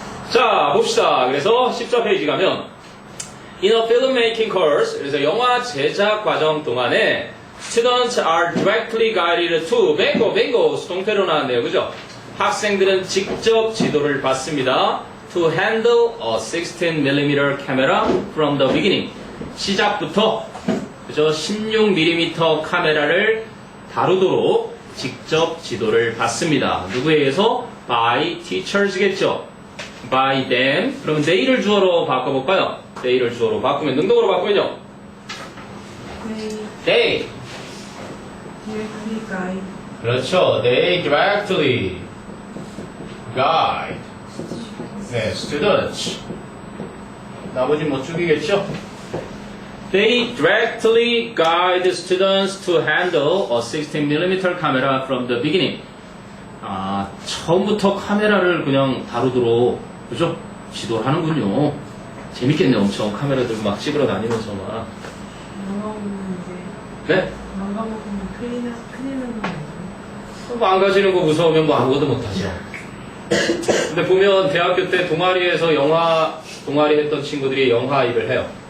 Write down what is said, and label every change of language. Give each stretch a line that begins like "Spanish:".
Korean: 자, 봅시다. 그래서 14페이지 가면
English: In a filmmaking course,
Korean: 그래서 영화 제작 과정 동안에
English: Students are directly guided to bingo,
Korean: 수동태로 나왔네요. 그죠? 학생들은 직접 지도를 받습니다.
English: To handle a 16mm camera from the beginning.
Korean: 시작부터 그죠? 16mm 카메라를 다루도록 직접 지도를 받습니다. 누구에 의해서?
English: By teachers겠죠. By them.
Korean: 그러면 they를 주어로 바꿔볼까요? they를 주어로 바꾸면 능동으로 바꾸면요.
English: They. directly guide
Korean: 그렇죠.
English: They directly guide.
Korean: 네, students. 나머지 못 죽이겠죠?
English: They directly guide students to handle a 16mm camera from the beginning.
Korean: 처음부터 카메라를 그냥 다루도록, 그죠? 지도를 하는군요. 재밌겠네, 엄청. 카메라 들고 막 찍으러 다니면서 막. 망가보면 이제 네? 망가보면 큰일 나는 거 아니에요? 망가지는 거 무서우면 뭐 아무것도 못하죠. 근데 보면 대학교 때 동아리에서 영화 동아리 했던 친구들이 영화 일을 해요.